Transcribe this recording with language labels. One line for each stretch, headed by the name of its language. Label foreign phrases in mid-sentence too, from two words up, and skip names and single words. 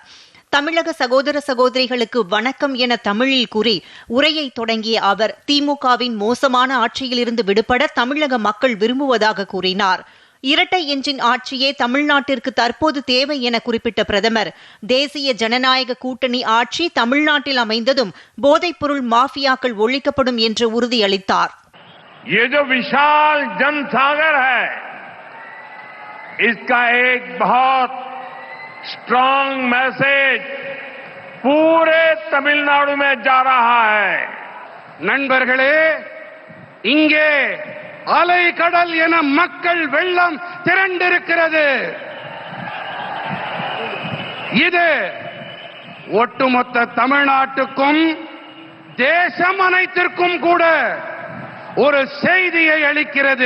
Tamil: தமிழக சகோதர சகோதரிகளுக்கு வணக்கம் என தமிழில் கூறி உரையை தொடங்கிய அவர், திமுகவின் மோசமான ஆட்சியிலிருந்து விடுபட தமிழக மக்கள் விரும்புவதாக கூறினார். இரட்டை எஞ்சின் ஆட்சியே தமிழ்நாட்டிற்கு தற்போது தேவை என குறிப்பிட்ட பிரதமர், தேசிய ஜனநாயக கூட்டணி ஆட்சி தமிழ்நாட்டில் அமைந்ததும் போதைப்பொருள் மாஃபியாக்கள் ஒழிக்கப்படும் என்று உறுதியளித்தார்.
Hindi: ये जो विशाल जनसागर है, इसका एक बहुत
English: strong message
Hindi: पूरे तमिलनाडु में जा रहा है.
Tamil: நண்பர்களே, இங்கே அலை கடல் என மக்கள் வெள்ளம் திரண்டிருக்கிறது. இது ஒட்டுமொத்த தமிழ்நாட்டுக்கும் தேசம் அனைத்திற்கும் கூட ஒரு செய்தியை அளிக்கிறது.